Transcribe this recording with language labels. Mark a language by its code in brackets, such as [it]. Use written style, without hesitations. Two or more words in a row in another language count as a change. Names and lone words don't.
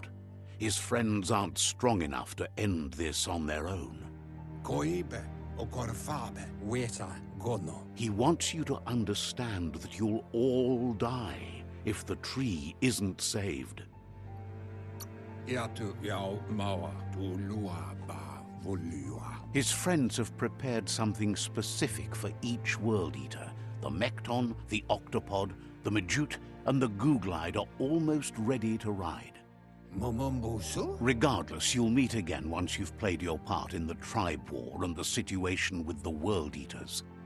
[en] His friends aren't strong enough to end this on their own. He wants you to understand that you'll all die if the tree isn't saved. Iatu iau maua tu lua ba volua. His friends have prepared something specific for each World Eater. The Mekton, the Octopod, the Majute, and the Googlide are almost ready to ride. Momombusu? Regardless, you'll meet again once you've played your part in the tribe war and the situation with the World Eaters.